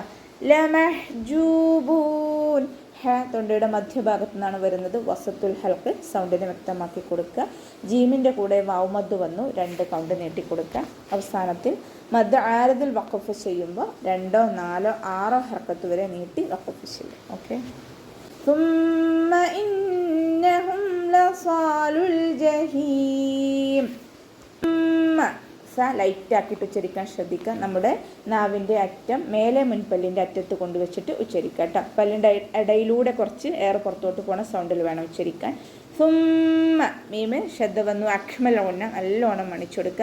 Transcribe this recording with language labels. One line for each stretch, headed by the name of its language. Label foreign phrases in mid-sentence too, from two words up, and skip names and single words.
Malayalam: ലമഹ്ജൂബൂൻ. ഹ തൊണ്ടയുടെ മധ്യഭാഗത്തു നിന്നാണ് വരുന്നത്.
Arabic: وسط الحلق,
Malayalam: സൗണ്ടിനെ വ്യക്തമാക്കി കൊടുക്കുക. ജീമിൻ്റെ കൂടെ വാവ് മദ് വന്നു, 2 കൗണ്ട് നീട്ടിക്കൊടുക്കുക. അവസാനത്തിൽ
Arabic: مد عارض الوقف
Malayalam: ചെയ്യുമ്പോൾ 2, 4, 6 ഹർക്കത്ത് വരെ നീട്ടി വഖഫ് ചെയ്യും. ഓക്കെ.
Arabic: ثم إنهم لصالو الجحيم.
Malayalam: ലൈറ്റ് ആക്കിയിട്ട് ഉച്ചരിക്കാൻ ശ്രദ്ധിക്കുക. നമ്മുടെ നാവിൻ്റെ അറ്റം മേലെ മുൻപല്ലിൻ്റെ അറ്റത്ത് കൊണ്ടുവച്ചിട്ട് ഉച്ചരിക്കുക കേട്ടോ. പല്ലിൻ്റെ ഇടയിലൂടെ കുറച്ച് എയർ പുറത്തോട്ട് പോണ സൗണ്ടിൽ വേണം ഉച്ചരിക്കാൻ. സുമ്മ മീമ് ശബ്ദ വന്നു അക്മലൗന്ന നല്ലോണം മണിച്ചു കൊടുക്കുക.